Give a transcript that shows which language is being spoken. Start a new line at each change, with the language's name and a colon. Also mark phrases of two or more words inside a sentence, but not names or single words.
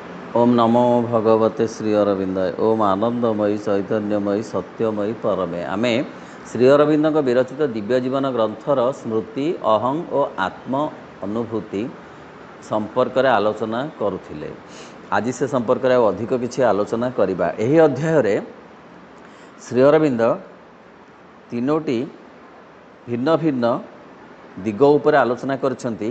Sanskrit: ओम नमो भगवते श्री अरविंदाय। ओम आनंदमयी चैतन्यमयी सत्यमयी परमे।
Odia: ଆମେ ଶ୍ରୀ ଅରବିନ୍ଦ ବିରଚିତ ଦିବ୍ୟ ଜୀବନ ଗ୍ରନ୍ଥର ସ୍ମୃତି ଅହଂ ଓ ଆତ୍ମ ଅନୁଭୂତି ସମ୍ପର୍କ ରେ ଆଲୋଚନା କରୁଥିଲେ। ଆଜି ସେ ସମ୍ପର୍କ ରେ ଅଧିକ କିଛି ଆଲୋଚନା କରିବା। ଏହି ଅଧ୍ୟାୟ ରେ ଶ୍ରୀ ଅରବିନ୍ଦ ତିନୋଟି ଭିନ୍ନ ଭିନ୍ନ ଦିଗ ଉପର ଆଲୋଚନା କରୁଛନ୍ତି।